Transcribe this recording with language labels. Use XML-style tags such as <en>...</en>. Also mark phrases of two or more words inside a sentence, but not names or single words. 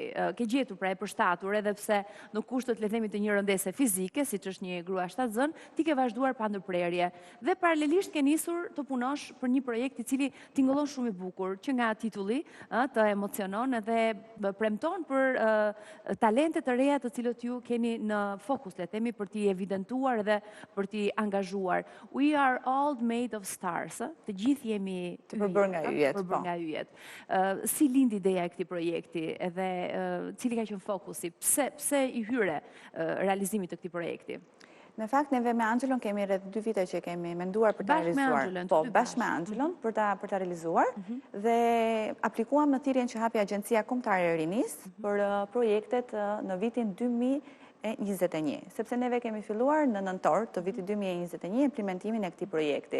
<sq>Ke gjetur pra e përshtatur, edhe pse në kushtet le themi të një rëndese fizike, siç është një grua shtatzën, ti ke vazhduar pa ndërprerje. Dhe paralelisht ke nisur të punosh për një projekt i cili tingëllon shumë i bukur, që nga titulli të emocionon edhe premton për talente të reja të cilët ju keni në fokus, le themi, për t'i evidentuar dhe për t'i angazhuar.</sq> <en>We are all made of stars.</en> <sq>Të gjithë jemi të përbërë nga yjet. Si lind ideja e këtij projekti edhe cili ka qenë fokusi? Pse i hyre realizimit të këtij projekti? Në fakt, neve me Angelon kemi rreth 2 vite që kemi menduar për ta realizuar. Po, bashkë me Angelon për ta realizuar dhe aplikuam në thirrjen që hapi Agjencia Kombëtare e Rinisë për projektet në vitin 2021, sepse neve kemi filluar në nëntor të vitit 2021 implementimin e këtij projekti.</sq>